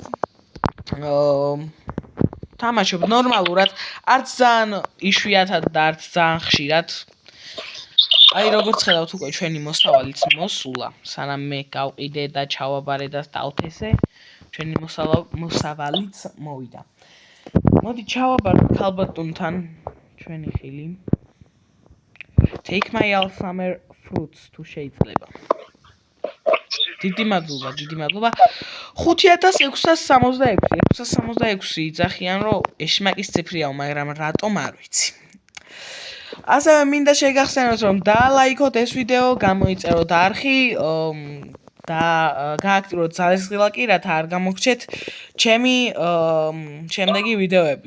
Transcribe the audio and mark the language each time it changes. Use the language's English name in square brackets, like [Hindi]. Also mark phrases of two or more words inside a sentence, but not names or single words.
[Georgian] თამაშობ ნორმალურად, არც ძალიან იშვიათად და არც ძალიან ხშირად. აი როგორც ხედავთ უკვე ჩვენი მოსავალიც მოსულა, სანამ მე გავყიდე და ჩავაბარე და დავთესე, ჩვენი მოსავალიც მოვიდა. მოდი ჩავაბაროთ ქალბატონთან ჩვენი ხილი. [English] Take my all summer fruits [Georgian] თუ შეიძლება. დიდი მადლობა. 5666 იძახიან რომ ეშმაკის ციფრიაო, მაგრამ რატომ არ ვიცი. ასევე მინდა შეგახსენოთ რომ დაალაიქოთ ეს ვიდეო, გამოიწეროთ არხი და გააქტიუროთ ძალისხილაკი, რათა არ გამოგრჩეთ ჩემი შემდეგი ვიდეოები.